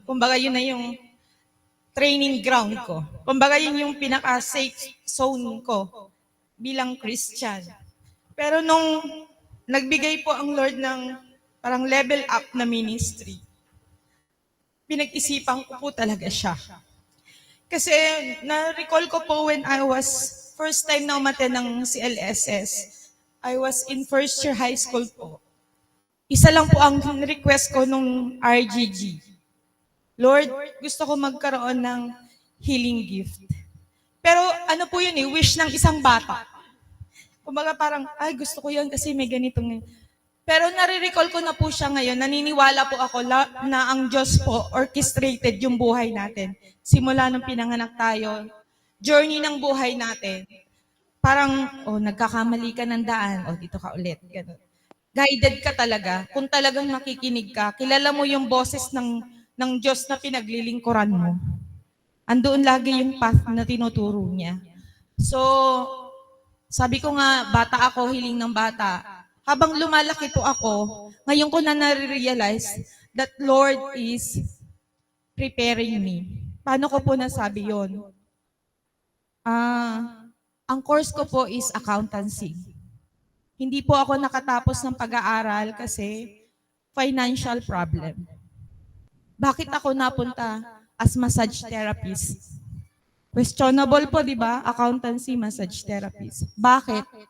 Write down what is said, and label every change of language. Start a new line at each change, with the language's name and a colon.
Filipino: Kumbaga yun na yung training ground ko. Kumbaga yun yung pinaka-safe zone ko bilang Christian. Pero nung nagbigay po ang Lord ng parang level up na ministry, pinag-isipan ko po talaga siya. Kasi na-recall ko po
English: when I was first time na umaten ng CLSS, I was in first year high school po.
Filipino: Isa lang po ang request ko nung RGG. Lord, gusto ko magkaroon ng healing gift. Pero ano po yun wish ng isang bata. Kumbaga parang, ay gusto ko yun kasi may ganitong. Pero nare-recall ko na po siya ngayon, naniniwala po ako na ang Diyos po orchestrated yung buhay natin. Simula nung pinanganak tayo, journey ng buhay natin. Parang, nagkakamali ka ng daan, dito ka ulit. Ganun. Guided ka talaga. Kung talagang nakikinig ka, kilala mo yung boses ng Diyos na pinaglilingkuran mo. Andoon lagi yung path na tinuturo niya. So, sabi ko nga, bata ako, hiling ng bata. habang lumalaki po ako, ngayon ko na nare-realize
English: that Lord is preparing me.
Filipino: Paano ko po nasabi yon? Ang course ko po is accountancy. Hindi po ako nakatapos ng pag-aaral kasi financial problem. Bakit ako napunta as massage therapist? Questionable po, di ba? Accountancy, massage therapist. Bakit?